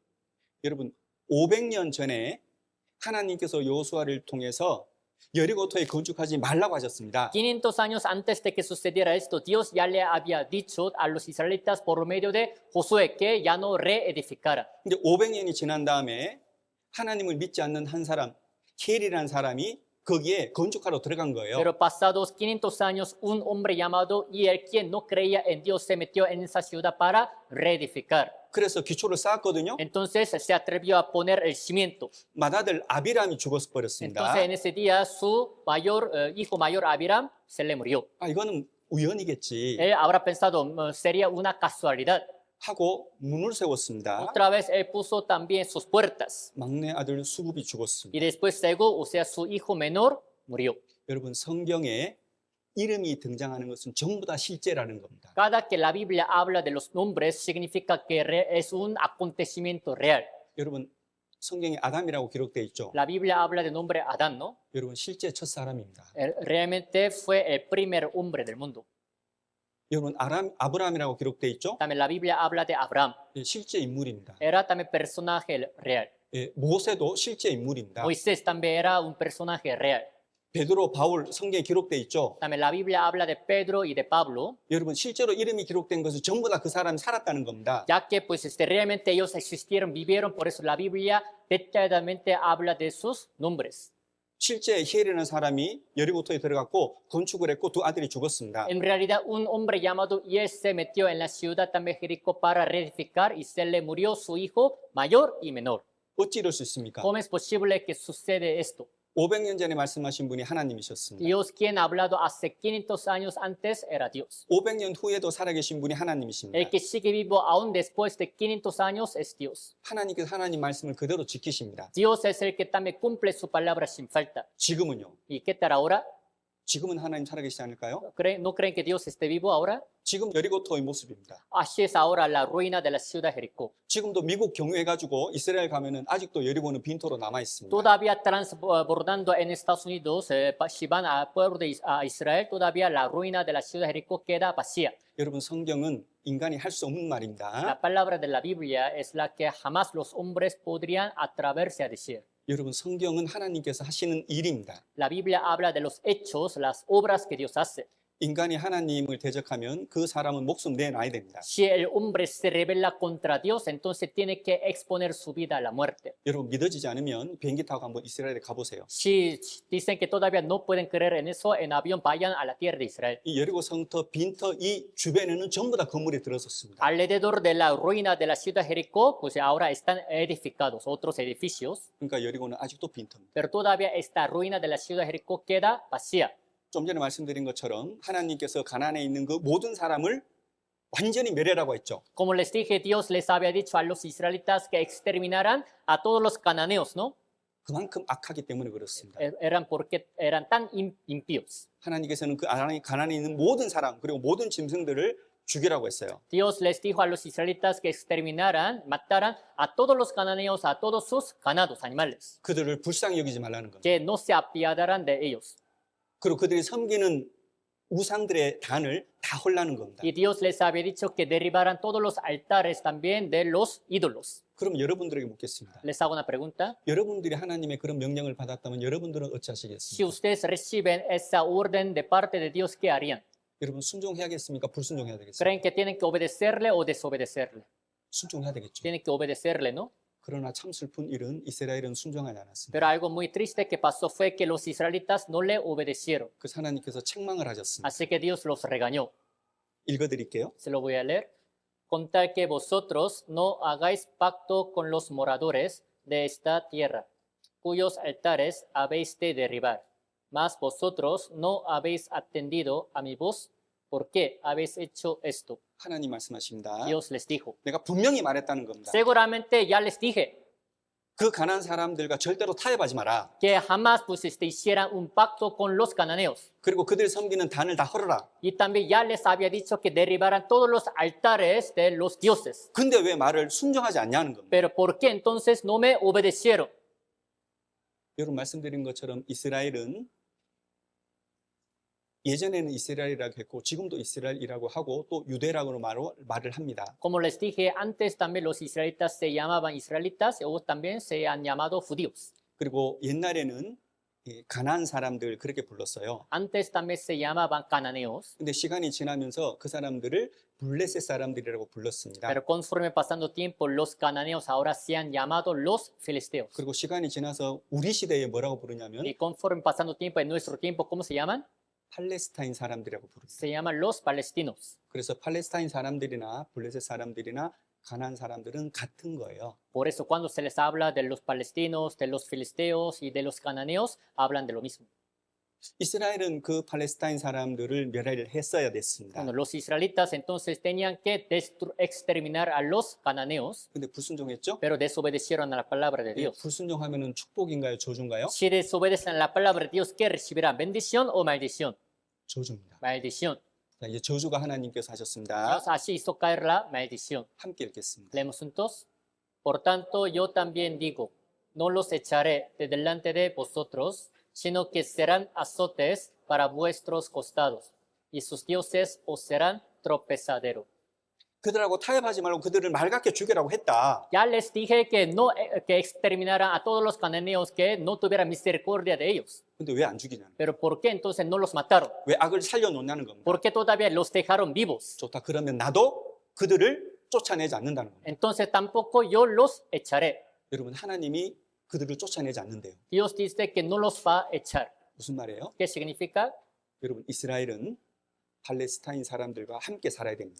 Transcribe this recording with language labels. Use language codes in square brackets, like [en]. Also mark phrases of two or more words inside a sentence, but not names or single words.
[ko] 여러분 500년 전에 하나님께서 여호수아를 통해서 여리고토에 건축하지 말라고 하셨습니다. [es] 500 años antes de que sucediera esto, Dios ya le había dicho a los israelitas por medio de Josué que ya no reedificara. [ko] 근데 500년이 지난 다음에 하나님을 믿지 않는 한 사람, 히엘이라는 사람이 거기에 건축하러 들어간 거예요. [es] Pero pasados 500 años, un hombre llamado Hiel, quien no creía en Dios, se metió en esa ciudad para reedificar. [ko] 그래서 기초를 쌓았거든요. [es] Entonces se atrevió a poner el cimiento. [ko] 맏아들 아비람이 죽었어 버렸습니다. [es] Entonces en ese día su hijo mayor Abiram se le murió. [ko] 아 이거는 우연이겠지 [es] Él habrá pensado, sería una casualidad. [ko] 하고 문을 세웠습니다. [es] Otra vez él puso también sus puertas. [ko] 막내 아들 수굽이 죽었습니다. [es] Y después Segub, o sea, su hijo menor, murió. [ko] 여러분 성경에 이름이 등장하는 것은 전부 다 실제라는 겁니다. [es] Cada que la Biblia habla de los nombres significa que es un acontecimiento real. [ko] 여러분 성경에 아담이라고 기록되어 있죠. [es] La Biblia habla del nombre Adán, ¿no? [ko] 여러분 실제 첫 사람입니다. [es] Él realmente fue el primer hombre del mundo. [ko] 여러분 아브라함이라고 기록돼 있죠? [es] También la Biblia habla de Abraham. [ko] 예, 실제 인물입니다. [es] Era también personaje real. [ko] 예, 모세도 실제 인물입니다. [es] Moisés también era un personaje real. [ko] 베드로, 바울 성경에 기록돼 있죠? [es] También la Biblia habla de Pedro y de Pablo, [ko] 여러분 실제로 이름이 기록된 것은 전부 다 그 사람이 살았다는 겁니다. [es] ya que pues realmente ellos existieron, vivieron, por eso la Biblia detalladamente habla de sus nombres. [ko] 실제 히엘이라는 사람이 여리고토에 들어갔고 건축을 했고 두 아들이 죽었습니다. [es] En realidad, un hombre llamado Hiel se metió en la ciudad también Jericó para reedificar y se le murió su hijo mayor y menor. [ko] 어찌 이럴 수 있습니까? [es] ¿Cómo es posible que sucede esto? [ko] 500년 전에 말씀하신 분이 하나님이셨습니다. [es] Dios, quien ha hablado hace 500 años antes, era Dios. [ko] 500년 후에도 살아계신 분이 하나님이십니다. [es] El que sigue vivo aún después de 500 años es Dios. [ko] 하나님께서 하나님 말씀을 그대로 지키십니다. [es] Dios es el que también cumple su palabra sin falta. [ko] 지금은요? [es] ¿Y qué tal ahora? [ko] 지금은 하나님 살아계시지 않을까요? [es] ¿No creen que Dios esté vivo ahora? [ko] 지금 여리고토의 모습입니다. [es] Así es ahora la ruina de la ciudad de Jericó. [ko] 지금도 미국 경유해가지고 이스라엘 가면은 아직도 여리고는 빈토로 남아 있습니다. [es] Todavía transbordando en Estados Unidos, si van al pueblo de Israel, todavía la ruina de la ciudad de Jericó queda vacía. [ko] 여러분 성경은 인간이 할 수 없는 [es] La [ko] 말입니다. [es] palabra de la Biblia es la que jamás los hombres podrían atreverse a decir. [ko] 여러분 성경은 하나님께서 하시는 일입니다. [es] La Biblia habla de los hechos, las obras que Dios hace. [ko] 인간이 하나님을 대적하면 그 사람은 목숨 내놔야 됩니다. [es] Si el hombre se rebela contra Dios, entonces tiene que exponer su vida a la muerte. [ko] 여러분 믿어지지 않으면 비행기 타고 한번 이스라엘에 가보세요. [es] Si dicen que todavía no pueden creer en eso, en avión vayan a la tierra de Israel. [ko] 이 여리고 성터 빈터 이 주변에는 전부 다 건물이 들어섰습니다. [es] Alrededor de la ruina de la ciudad de Jericó, pues ahora están edificados otros edificios, [ko] 그러니까 여리고는 아직도 빈터입니다. [es] pero todavía esta ruina de la ciudad de Jericó queda vacía. [ko] 좀 전에 말씀드린 것처럼 하나님께서 가나안에 있는 그 모든 사람을 완전히 멸해라고 했죠. [es] Como les dije, Dios les había dicho a los israelitas que exterminaran a todos los cananeos, ¿no? [ko] 그만큼 악하기 때문에 그렇습니다. [es] Eran porque eran tan impíos. [ko] 하나님께서는 그 가나안에 있는 모든 사람 그리고 모든 짐승들을 죽이라고 했어요. [es] Dios les dijo a los israelitas que exterminaran, mataran a todos los cananeos, a todos sus ganados, animales, [ko] 그들을 불쌍히 여기지 말라는 겁니다. [es] que no se apiadaran de ellos. [ko] 그리고 그들이 섬기는 우상들의 단을 다 홀라는 겁니다. [es] Y Dios les había dicho que derribaran todos los altares también de los ídolos. [ko] 그럼 여러분들에게 묻겠습니다. [es] Les hago una pregunta. [ko] 여러분들이 하나님의 그런 명령을 받았다면 여러분들은 어찌 [es] Si [ko] 하시겠습니까? [es] ustedes reciben esa orden de parte de Dios, ¿qué harían? [ko] 여러분 순종해야겠습니까? 불순종해야 되겠습니까? [es] ¿Creen que tienen que obedecerle o desobedecerle? [ko] 순종해야 되겠죠. [es] Tienen que obedecerle, ¿no? [ko] 그러나 참 슬픈 일은 이스라엘은 순종하지 않았습니다. [es] Pero algo muy triste que pasó fue que los israelitas no le obedecieron. [ko] 그래서 하나님께서 책망을 하셨습니다. [es] Así que Dios los regañó. [ko] 읽어드릴게요. [es] Se lo voy a leer. Con tal que vosotros no hagáis pacto con los moradores de esta tierra, cuyos altares habéis de derribar. Mas vosotros no habéis atendido a mi voz. ¿Por qué habéis hecho esto? [ko] 하나님 말씀하십니다. [es] Dios les dijo. [ko] 내가 분명히 말했다는 겁니다. [es] Seguramente ya les dije [ko] 그 가난한 사람들과 절대로 타협하지 마라. [es] que jamás pues hicieran un pacto con los cananeos. [ko] 그리고 그들 섬기는 단을 다 헐어라. [es] Y también ya les había dicho que derribaran todos los altares de los dioses. [ko] 근데 왜 말을 순종하지 않냐는 겁니다. [es] Pero ¿por qué entonces no me obedecieron? [ko] 여러분 말씀드린 것처럼 이스라엘은 예전에는 이스라엘이라고 했고 지금도 이스라엘이라고 하고 또 유대라고 말을 합니다. [es] Como les dije antes, también los israelitas se llamaban israelitas o también se han llamado judíos. [ko] 그리고 옛날에는 가나안 사람들 그렇게 불렀어요. [es] Antes también se llamaban cananeos, [ko] 근데 시간이 지나면서 그 사람들을 블레셋 사람들이라고 불렀습니다. [es] pero conforme pasando tiempo, los cananeos ahora se han llamado los filisteos. [ko] 그리고 시간이 지나서 우리 시대에 뭐라고 부르냐면 [es] Y conforme pasando tiempo, en nuestro tiempo, ¿cómo se llaman? [ko] 팔레스타인 사람들이라고 부릅니다. [es] Se llaman los palestinos. [ko] 그래서 팔레스타인 사람들이나 블레셋 사람들이나 가나안 사람들은 같은 거예요. [es] Por eso cuando se les habla de los palestinos, de los filisteos y de los cananeos, hablan de lo mismo. [ko] 이스라엘은 그 팔레스타인 사람들을 멸하려 했어야 됐습니다. [es] Bueno, los israelitas entonces tenían que exterminar a los cananeos, [ko] 근데 불순종했죠? [es] pero desobedecieron a la palabra de Dios. [ko] 불순종하면은 축복인가요? 저주인가요? [es] Si desobedecen a la palabra de Dios, ¿qué recibirán? ¿Bendición o maldición? [ko] 저주입니다. [es] Maldición. [ko] 자, 이제 저주가 하나님께서 하셨습니다. [es] Dios así hizo caer la maldición. [ko] 함께 읽겠습니다. [es] Leemos juntos. Por tanto, yo también digo, no los echaré de delante de vosotros, sino que serán azotes para vuestros costados. y sus dioses os serán tropezadero. [ko] 그들하고 타협하지 말고 그들을 맑게 죽이라고 했다. [es] Ya les dije que no que exterminaran a todos los cananeos, que no tuvieran misericordia de ellos. [ko] 근데 왜 안 죽이냐는 거예요. [es] Pero ¿por qué entonces no los mataron? [ko] 왜 악을 살려놓냐는 겁니다. [es] ¿Por qué todavía los dejaron vivos? [ko] 좋다. 그러면 나도 그들을 쫓아내지 않는다는 겁니다. [es] Entonces tampoco yo los echaré. [ko] 여러분, 하나님이 그들을 쫓아내지 않는데요. [es] Dios dice que no los va a echar. [ko] 무슨 말이에요? [es] ¿Qué significa? [ko] 여러분, 이스라엘은 팔레스타인 사람들과 함께 살아야 됩니다.